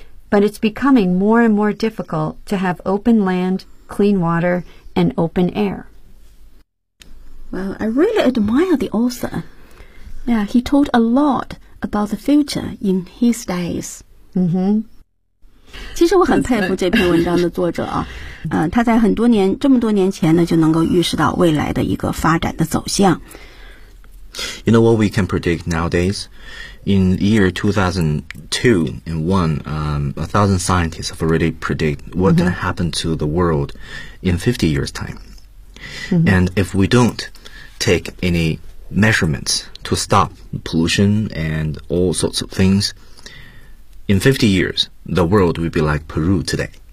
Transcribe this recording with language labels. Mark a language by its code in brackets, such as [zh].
[en] But it's becoming more and more difficult to have open land, clean water, and open air. Well, I really admire the author. Yeah, he told a lot about the future in his days. Mm-hmm. [zh] 其实我很佩服这篇文章的作者啊，他在很多年，这么多年前呢，就能够预示到未来的一个发展的走向。 [en] You know what we can predict nowadays? In the year 2002 and 1, 1,000 scientists have already predicted what's going to happen to the world in 50 years' time. Mm-hmm. And if we don't take any measurements to stop pollution and all sorts of things, in 50 years, the world will be like Peru today.